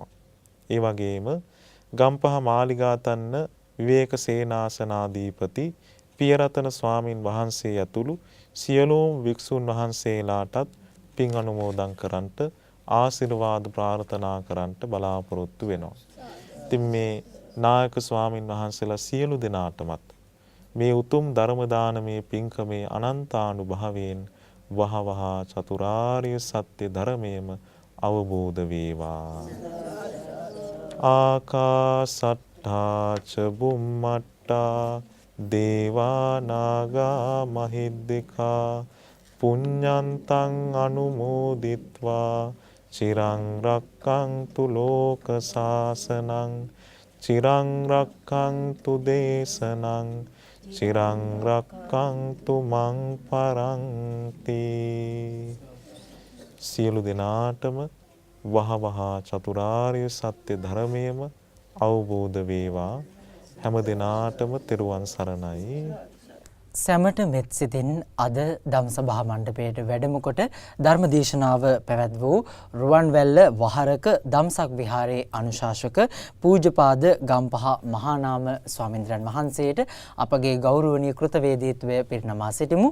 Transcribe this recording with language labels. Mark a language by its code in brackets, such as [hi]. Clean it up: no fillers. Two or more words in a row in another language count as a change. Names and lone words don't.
[si] ඒ වගේම ගම්පහ මාලිගාතන්න විවේක සේනාසනාධිපති පියරතන ස්වාමින් වහන්සේ ඇතුළු සියලුම වික්ෂුන් වහන්සේලාටත් පින් අනුමෝදන් කරන්නට ආශිර්වාද ප්‍රාර්ථනා කරන්නට බලාපොරොත්තු වෙනවා. ඉතින් මේ නායක ස්වාමින් වහන්සේලා සියලු දෙනාටමත් මේ උතුම් ධර්ම දානමේ පින්කමේ අනන්තානුභවයෙන් වහවහ චතුරාර්ය සත්‍ය ධර්මයේම අවබෝධ වේවා. [pi] ආකාසට්ඨා ච බුම්මට්ඨා දේවා නාග මහිද්దికා පුඤ්ඤන්තං අනුමෝදිත්වා චිරං රක්ඛන්තු ලෝක සාසනං චිරං රක්ඛන්තු දේශනං චිරං රක්ඛන්තු මං පරන්ති. [si] සියලු දෙනාටම වහවහ චතුරාර්ය සත්‍ය ධර්මයේම අවබෝධ වේවා. හැම දෙනාටම තෙරුවන් සරණයි. සැමට මෙත් සිතින් අද ධම්සභා මණ්ඩපයට වැඩම කොට ධර්ම දේශනාව පැවැත් වූ රුවන්වැල්ල වහරක දම්සක් විහාරයේ අනුශාසක පූජ්‍යපාද ගම්පහ මහානාම ස්වාමින්ද්‍රයන් වහන්සේට අපගේ ගෞරවනීය කෘතවේදීත්වය පිරිනමා සිටිමු.